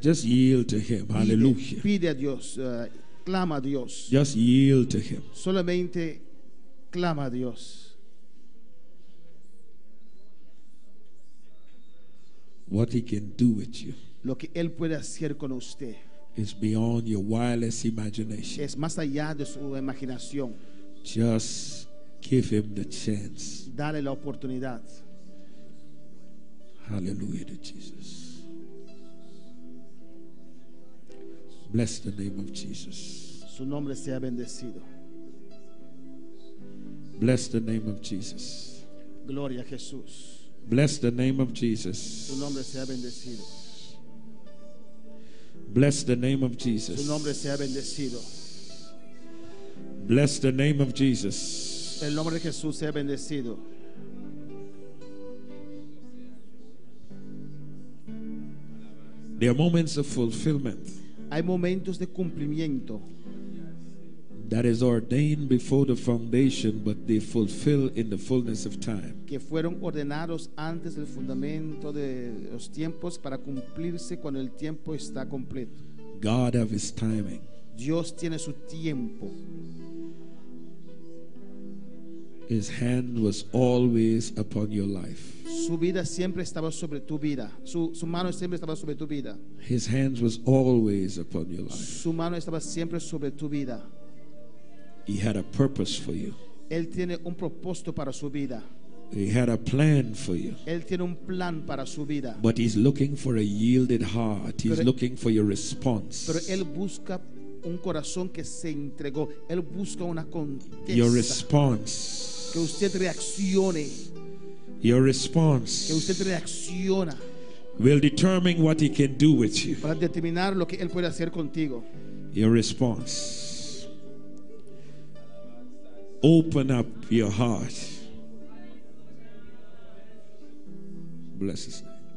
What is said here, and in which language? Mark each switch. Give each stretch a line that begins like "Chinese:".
English: Just yield to Him. Hallelujah.
Spanish: pide a Dios, clama a Dios.
English: Just yield to Him.
Spanish: Solamente clama a Dios.
English: What he can do with you
Spanish: Lo que Él puede hacer con usted
English: is beyond your wildest imagination.
Spanish: es más allá de su imaginación.
English: Just give him the chance.
Spanish: Dale la oportunidad.
English: Hallelujah to Jesus. Bless the name of Jesus.
Spanish: Su nombre sea bendecido.
English: Bless the name of Jesus.
Spanish: Gloria a Jesús.
English: Bless the name of Jesus.
Spanish: Su nombre sea bendecido.
English: Bless the name of
Spanish: Su
English: Jesus.
Spanish: nombre sea bendecido.
English: Bless the name of Jesus.
Spanish: El nombre de Jesús sea bendecido.
English: There are moments of fulfillment
Spanish: Hay momentos de cumplimiento
English: that is ordained before the foundation, but they fulfill in the fullness of time.
Spanish: que fueron ordenados antes del fundamento de los tiempos para cumplirse cuando el tiempo está completo.
English: God have his timing.
Spanish: Dios tiene su tiempo.
English: His hand was always upon your life.
Spanish: Su vida siempre estaba sobre tu vida. Su mano siempre estaba sobre tu vida.
English: His hands was always upon your life.
Spanish: Su mano estaba siempre sobre tu vida.
English: He had a purpose for you.
Spanish: Él tiene un propósito para su vida.
English: He had a plan for you.
Spanish: Él tiene un plan para su vida.
English: But he's looking for a yielded heart. He's
Spanish: Pero-
English: looking for your response.
Spanish: Pero Él busca un corazón que se entregó. Él busca una
English: Your
Spanish: contesta.
English: response.
Spanish: Que usted reaccione.
English: Your
Spanish: Que
English: response
Spanish: usted reacciona
English: will determine what he can do with you.
Spanish: para determinar lo que Él puede hacer contigo.
English: Your response. Open up your heart. Bless his name.